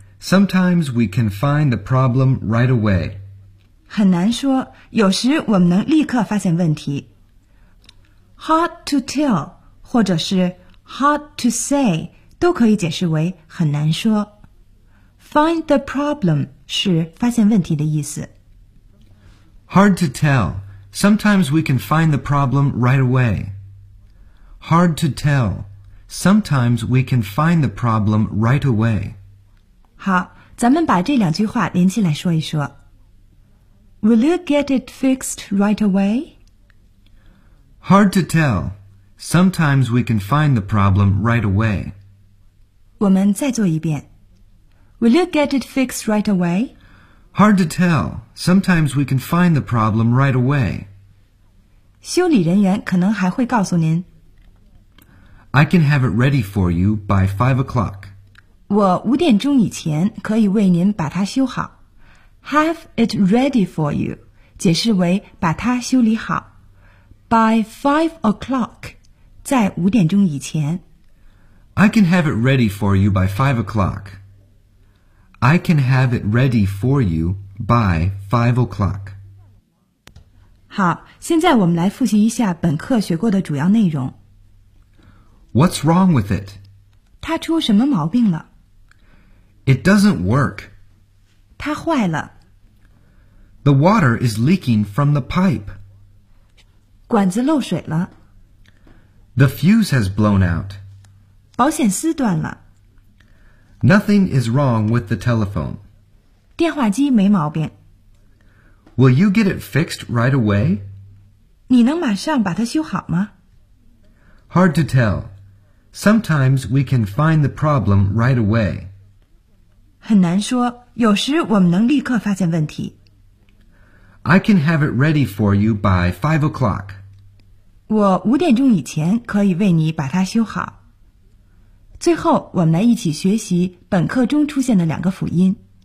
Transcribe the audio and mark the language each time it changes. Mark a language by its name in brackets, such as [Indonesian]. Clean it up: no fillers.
[English] Sometimes we can find the problem right away. [Chinese] 很难说，有时我们能立刻发现问题。 Hard to tell 或者是 hard to say 都可以解释为很难说。 Find the problem 是发现问题的意思。 [English] Hard to tell. Sometimes we can find the problem right away. Hard to tell. Sometimes we can find the problem right away. [Chinese] 好，咱们把这两句话连起来说一说。 [English] Will you get it fixed right away? Hard to tell. Sometimes we can find the problem right away. [Chinese] 我们再做一遍。 [English] Will you get it fixed right away? Hard to tell. Sometimes we can find the problem right away. [Chinese] 修理人员可能还会告诉您。 [English] I can have it ready for you by 5 o'clock. [Chinese] 我五点钟以前可以为您把它修好。 Have it ready for you, 解释为把它修理好。 By 5 o'clock, 在五点钟以前。 [English] I can have it ready for you by 5 o'clock. I can have it ready for you by 5 o'clock. [Chinese] 好，现在我们来复习一下本课学过的主要内容。 [English] What's wrong with it? [Chinese] 它出什么毛病了？ [English] It doesn't work. [Chinese] 它坏了。 [English] The water is leaking from the pipe. [Chinese] 管子漏水了。 [English] The fuse has blown out. [Chinese] 保险丝断了。 [English] Nothing is wrong with the telephone. [Chinese] 电话机没毛病。 [English] Will you get it fixed right away? [Chinese] 你能马上把它修好吗？ [English] Hard to tell. Sometimes we can find the problem right away. [Chinese] 很难说，有时我们能立刻发现问题。 [English] I can have it ready for you by 5 o'clock. [Chinese] 我五点钟以前可以为你把它修好。最后，我们来一起学习本课中出现的两个辅音。